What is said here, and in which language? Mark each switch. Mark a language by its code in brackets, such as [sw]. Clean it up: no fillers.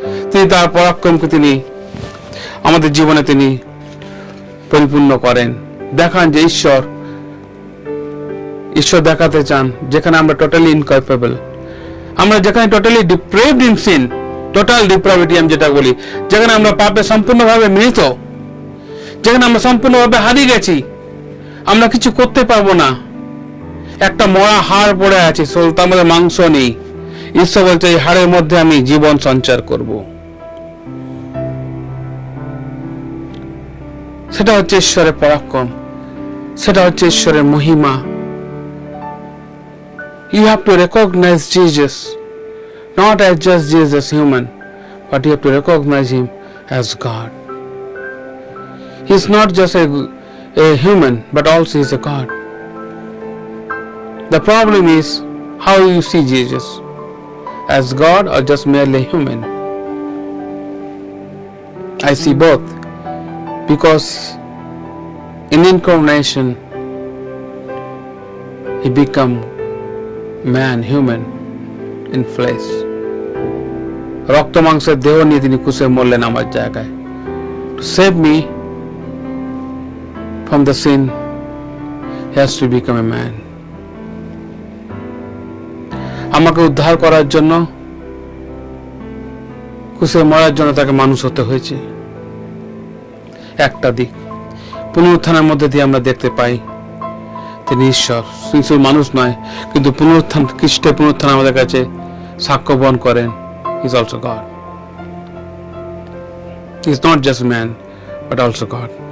[bn] তিনি তার পরাক্রমকে তিনি আমাদের জীবনে তিনি পরিপূর্ণ করেন, দেখান যে ঈশ্বর দেখাতে চান যেখানে আমরা টোটালি ইনক্যাপেবল, আমরা যেখানে [en] totally depraved in sin, [bn] টোটাল ডিপ্রাভিটি আমি যেটা বলি, যেখানে আমরা পাপে সম্পূর্ণভাবে মৃত, যেখানে আমরা সম্পূর্ণভাবে হারিয়ে গেছি, আমরা কিছু করতে পারবো না, একটা মরা হাড় পড়ে আছে, তার মধ্যে মাংস নেই। ঈশ্বর বলছে এই হাড়ের মধ্যে আমি জীবন সঞ্চার করব। সেটা হচ্ছে ঈশ্বরের পরাক্রম, সেটা হচ্ছে ঈশ্বরের মহিমা। [en] You have to recognize Jesus not as just Jesus human, but you have to recognize him as God. He's not just a human, but also he's a God. The problem is how you see Jesus, as God or just merely human. I see both, because in incarnation he become man, human in flesh. [bn] রক্ত মাংসের দেহ নিয়ে তিনি ক্রুশে মরলেন আমার জায়গায়, [en] to save me from the sin. He has to become a man. [bn] আমাকে উদ্ধার করার জন্য, ক্রুশে মরার জন্য তাকে মানুষ হতে হয়েছে। একটা দিক পুনরুত্থানের মধ্যে দিয়ে আমরা দেখতে পাই তিনি ঈশ্বর, শুধু মানুষ নয়, কিন্তু খ্রিস্টের পুনরুত্থান আমাদের কাছে সাক্ষ্য বহন করেন। [en] He is also God. He is not just man, but also God.